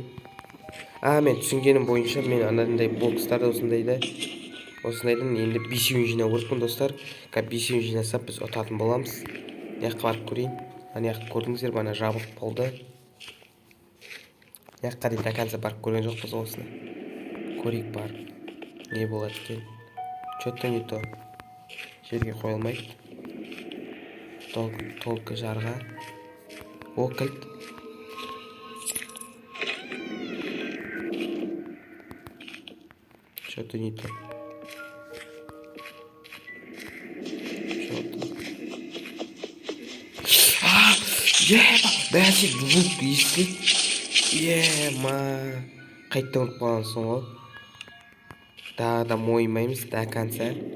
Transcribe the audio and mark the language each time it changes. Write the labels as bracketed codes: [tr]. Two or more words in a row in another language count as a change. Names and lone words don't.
[kk] Мен түсінгенім бойынша мен анандай бокстарды осындайдан енді 5-еуін жинау керекпін достар. 5-еуін жинасақ біз ұтатын боламыз. Мына жаққа барып көрейін. Ана жақты көрдіңіздер бе, ана жабық болды. Мына жаққа дейін [ru] до конца [kk] барып көрген жоқпыз осыны. Көрейік барып. Не болады екен? [ru] Что-то не то. [kk] Жерге қойылмайды. Толқы жарға. Кілт. [ru] Что-то не то. [kk] Бәсе звук естіледі. Қайттан ұрып қалғансың ғой. Да мойымаймыз [ru] до конца.